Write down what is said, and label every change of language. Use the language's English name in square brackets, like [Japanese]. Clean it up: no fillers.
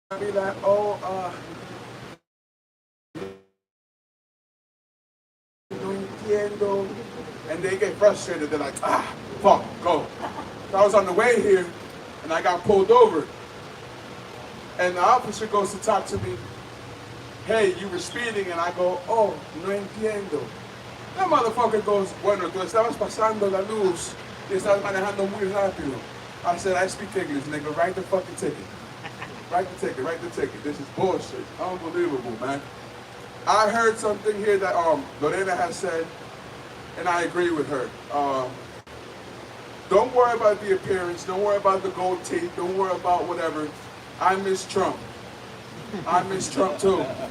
[English] I be like, [Spanish] oh, no entiendo. [English] And they get frustrated. They're like, fuck, go. So I was on the way here, and I got pulled over. And the officer goes to talk to me. Hey, you were speeding, and I go, [Spanish] oh, no entiendo. [English] That motherfucker goes, [Spanish] bueno, tú estabas pasando la luz y estabas manejando muy rápido. [English] I said, I speak English, nigga, write the fucking ticket. Write the ticket, write the ticket. This is bullshit. Unbelievable, man. I heard something here that Lorena has said, and I agree with her. Don't worry about the appearance. Don't worry about the gold teeth. Don't worry about whatever. I miss Trump. I miss Trump too.